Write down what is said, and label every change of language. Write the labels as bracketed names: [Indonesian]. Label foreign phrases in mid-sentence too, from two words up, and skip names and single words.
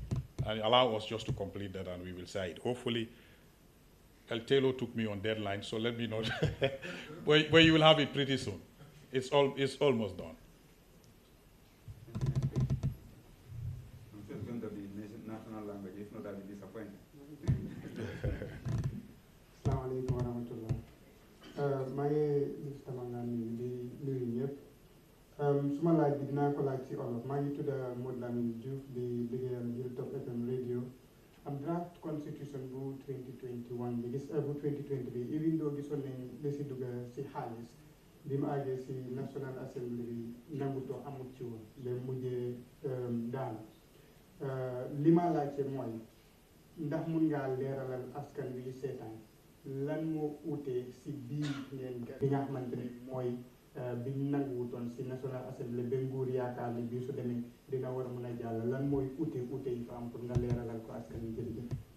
[English] And allow us just to complete that, and we will say it. Hopefully, El Telo took me on deadline, so let me know. but you will have it pretty soon. It's almost done. I'm sure it's going to be national language, if not, I'll be disappointed. [Arabic] السلام عليكم ورحمة الله. [Wolof] maa ngi Mr. Mangane di nuyu ñëpp. Suma laaj bi dinaa ko laaj ci olof. Maa ngi tudd Modou Lamine Diouf di liggéeyal Hilltop FM radio. Am [English] draft constitution [Wolof] bu 2021 bi bu 2020 bi [English] even though [Wolof] gisoon nañ li si dugg si xaalis bi mu àggee si [English] National Assembly [Wolof] bi nangutoo amut ci woon ba mujjee daanu. Li ma laajte mooy ndax mun ngaa leeralal askan wi seetaan lan moo utee si biir ngeen bi nga xamante ne mooy biñ nanguwutoon si [English] National Assembly [Wolof] ba nguur yaakaar ni bii su demee dina war a mën a jàll lan mooy ute yi fa am pour nga leeralal ko askan wi jërëjëf.